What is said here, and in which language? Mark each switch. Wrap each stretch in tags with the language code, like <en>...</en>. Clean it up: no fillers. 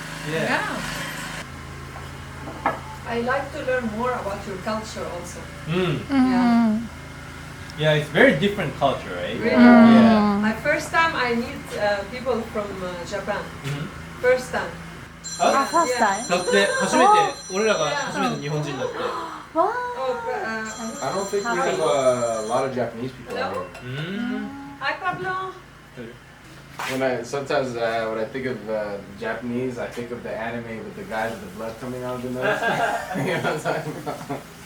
<en>Yeah. Yeah. I like to learn more about your culture also. Mm.</en> <ja>うん。</ja> <en>Yeah, it's very different culture, right? Really? Yeah. My first time I meet people from Japan. Mhm. First time. あ、あ、</en> <ja>ファーストタイム。だって初めて俺らが初めて日本人だって。わ</ja> <en>Oh, I don't think we have a lot of Japanese people out here.</en> <ja>うん。</ja> <en>hi Pablo. Sometimes when I think of Japanese, I think of the anime with the guys with the blood coming out of the nose. You know what I'm talking about?</en>